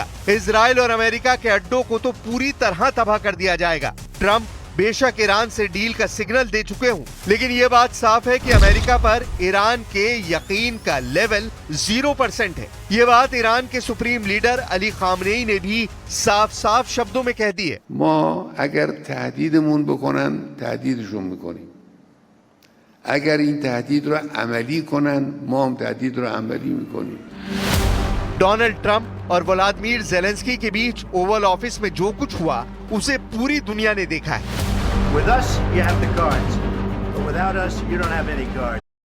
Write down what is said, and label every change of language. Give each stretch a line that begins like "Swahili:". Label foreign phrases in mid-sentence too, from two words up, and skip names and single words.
Hindi: इजराइल और अमेरिका के अड्डों को तो पूरी तरह तबाह कर दिया जाएगा। ट्रंप बेशक ईरान से डील का सिग्नल दे चुके हूं, लेकिन ये बात साफ है कि अमेरिका पर ईरान के यकीन का लेवल 0% है। ये बात ईरान के
English: supreme leader
Hindi: अली खामनेई ने भी साफ साफ शब्दों में कह दी है।
Persian: ما اگر تهدیدمون بکنن تهدیدشون میکنیم. اگر این تهدید رو عملی کنن ما هم تهدید رو عملی میکنیم.
Hindi: डोनाल्ड ट्रंप और व्लादिमीर ज़ेलेंस्की के बीच ओवल ऑफिस में जो कुछ हुआ उसे पूरी दुनिया ने देखा है।
English: With us, you have the cards. But without us, you don't have any cards.